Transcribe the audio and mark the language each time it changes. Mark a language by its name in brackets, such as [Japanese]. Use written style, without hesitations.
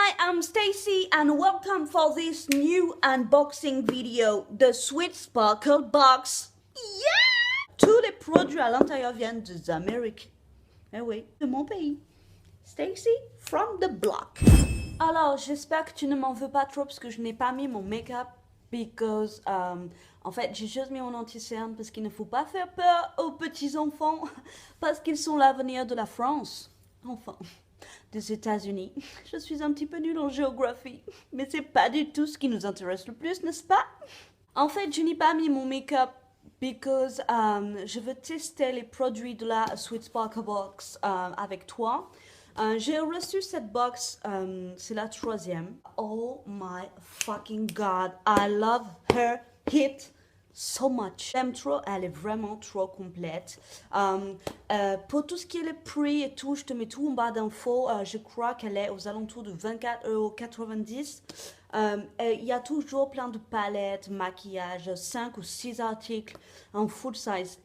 [English] I'm Stacy and welcome for this new unboxing video, the Sweet Sparkle Box. Yeah! [French] Tous les produits à l'intérieur viennent des Amériques. Eh oui, de mon pays. [English] Stacy from the block. [French] Alors, j'espère que tu ne m'en veux pas trop parce que je n'ai pas mis mon make-up because, en fait, j'ai juste mis mon anti-cerne parce qu'il ne faut pas faire peur aux petits enfants parce qu'ils sont l'avenir de la France. Enfin, des États-Unis. Je suis un petit peu nulle en géographie, mais c'est pas du tout ce qui nous intéresse le plus, n'est-ce pas? En fait, je n'ai pas mis mon make-up because je veux tester les produits de la Sweet Sparkle Box avec toi. J'ai reçu cette box, c'est la 3e. [English] Oh my fucking god, I love her hit so much. [French] J'aime trop, elle est vraiment trop complète. Pour tout ce qui est le prix et tout, je te mets tout en barre d'infos. Je crois qu'elle est aux alentours de 24,90 €. Il y a toujours plein de palettes, maquillage, 5 ou 6 articles en full size.